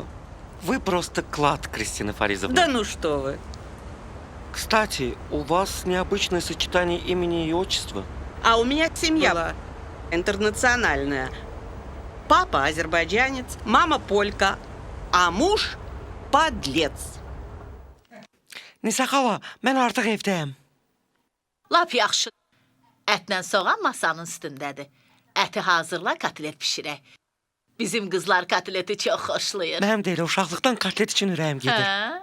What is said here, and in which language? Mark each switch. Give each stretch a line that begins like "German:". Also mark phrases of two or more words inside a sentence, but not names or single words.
Russian: Вы просто клад, Кристина Фаризовна. Да ну что вы. Кстати, у вас необычное сочетание имени и отчества. А у меня семья была интернациональная. Папа азербайджанец, мама полька, а муж подлец.
Azerbaijani: Nisa xala, mən artıq evdəyəm. Lap yaxşı. Ətlə soğan masanın üstündədir. Əti hazırla, kotlet bişirək. Bizim qızlar kotleti çox xoşlayır. Mənim də elə uşaqlıqdan kotlet üçün ürəyim gedir. Hə?